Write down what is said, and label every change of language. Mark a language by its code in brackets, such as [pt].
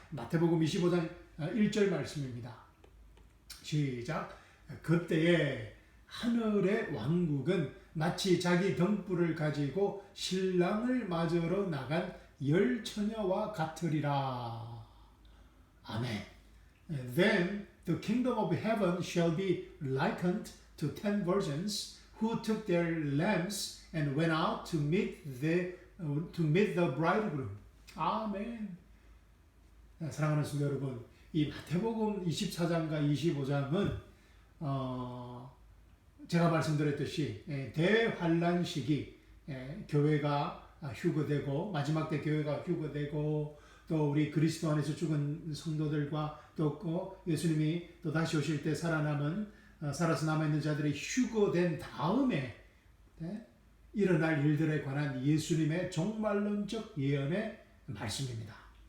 [ko] 마태복음 25장 1절 말씀입니다. 시작. 그때에 하늘의 왕국은 마치 자기 등불을 가지고 신랑을 맞으러 나간 열 처녀와 같으리라. 아멘. [en] Then the kingdom of heaven shall be likened to 10 virgins who took their lamps and went out to meet the bridegroom. [ko] 아멘. 사랑하는 성도 여러분, 이 마태복음 24장과 25장은 제가 말씀드렸듯이 대환란 시기, 교회가 휴거되고 마지막 때 교회가 휴거되고 또 우리 그리스도 안에서 죽은 성도들과 또 예수님이 또 다시 오실 때 살아서 남아있는 자들이 휴거된 다음에 일어날 일들에 관한 예수님의 종말론적 예언의 말씀입니다.